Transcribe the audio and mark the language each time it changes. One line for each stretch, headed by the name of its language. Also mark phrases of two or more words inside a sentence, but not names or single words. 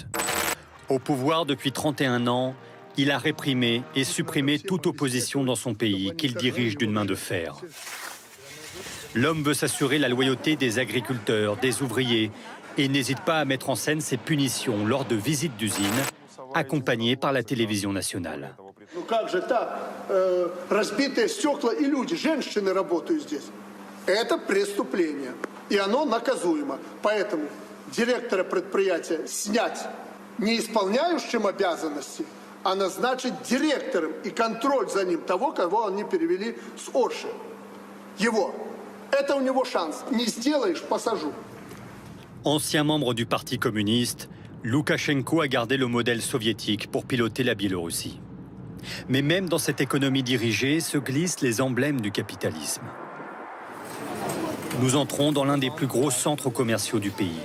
French: Au pouvoir depuis 31 ans, il a réprimé et supprimé toute opposition dans son pays qu'il dirige d'une main de fer. L'homme veut s'assurer la loyauté des agriculteurs, des ouvriers et n'hésite pas à mettre en scène ses punitions lors de visites d'usines, accompagnées par la télévision nationale.
Russian: Как же так? Разбитые стекла и люди, женщины работают здесь. Это преступление, и оно наказуемо. Поэтому директора предприятия снять не исполняющим обязанности, а назначить директором и контроль за ним того, кого они перевели с Орши. Его. Это у него шанс. Не сделаешь, посажу.
French: Ancien membre du Parti communiste, Loukachenko a gardé le modèle soviétique pour piloter la Biélorussie. Mais même dans cette économie dirigée se glissent les emblèmes du capitalisme. Nous entrons dans l'un des plus gros centres commerciaux du pays.